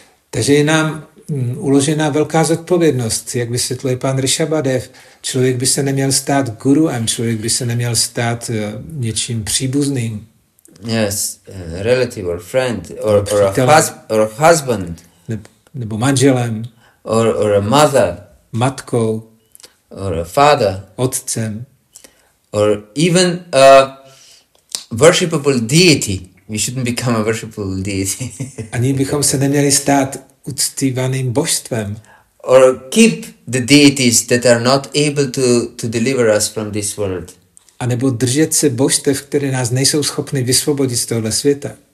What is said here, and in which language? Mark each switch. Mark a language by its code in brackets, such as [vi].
[cs] Takže je nám uložená velká zodpovědnost, jak vysvětluje pán Rishabhadev. Člověk by se neměl stát guruem, člověk by se neměl stát něčím příbuzným. [en] Yes, a relative or friend or a husband. [cs] Nebo manželem. [en] Or a mother. [cs] Matkou. [en] Or a father. [cs] Otcem. [en] Or even a worshipable deity. We shouldn't become a worshipable deity. [cs] Ani bychom se neměli stát uctívaným božstvem. [en] Or keep the deities that are not able to deliver us from this world. [cs] A nebo držet se božstev, které nás nejsou schopny vysvobodit z tohoto světa.